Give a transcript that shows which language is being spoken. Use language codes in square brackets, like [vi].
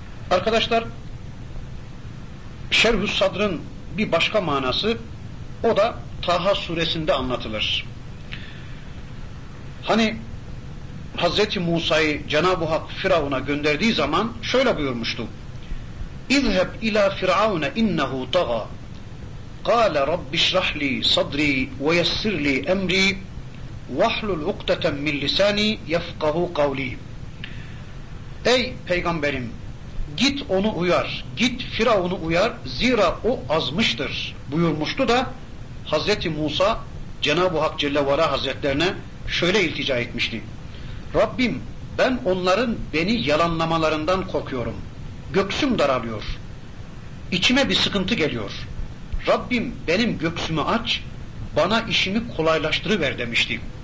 [tr] Arkadaşlar, Şerhus Sadr'ın bir başka manası, o da Taha suresinde anlatılır. Hani Hazreti Musa'yı Cenab-ı Hak Firavun'a gönderdiği zaman şöyle buyurmuştu: [ar] İzheb ila Firavun innehu tagha. قال رب اشرح لي صدري ويسر لي امري واحلل عقدة من لساني يفقه قولي. [tr] Ey peygamberim, git onu uyar, git Firavun'u uyar, zira o azmıştır buyurmuştu da Hazreti Musa Cenab-ı Hak Celle ve Ala Hazretlerine şöyle iltica etmişti: Rabbim, ben onların beni yalanlamalarından korkuyorum, göğsüm daralıyor, içime bir sıkıntı geliyor, Rabbim benim göğsümü aç, bana işimi kolaylaştırıver demişti.